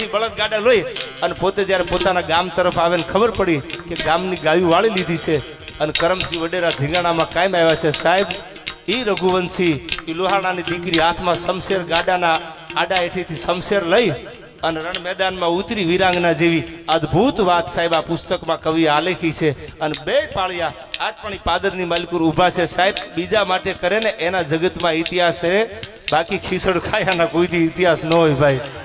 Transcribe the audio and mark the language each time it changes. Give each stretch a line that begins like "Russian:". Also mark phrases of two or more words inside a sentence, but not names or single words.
Gujarati: બળદ ગાડા લોઈ અને પોતે જ્યારે પોતાના ગામ તરફ આવે ને ખબર પડી કે ગામની ગાયું વાળી લીધી છે અને કરમસિંહ વડેરા ધીંગાણામાં કાયમ આવ્યા છે સાહેબ ઈ રઘુવંશી ઈ લોહાણાની દીકરી હાથમાં શમશેર ગાડાના આડા હેઠીથી શમશેર લઈ અને રણ મેદાનમાં ઊતરી વીરાંગના જેવી અદ્ભુત વાત સાહેબ આ પુસ્તકમાં કવિએ આલેખી છે અને બે પાળિયા આજ પણ ઈ પાદરની માલકુર ઊભા છે સાહેબ બીજા માટે કરે ને એના જગતમાં ઇતિહાસ છે બાકી ખીસડ ખાયાના કોઈ દી ઇતિહાસ ન હોય ભાઈ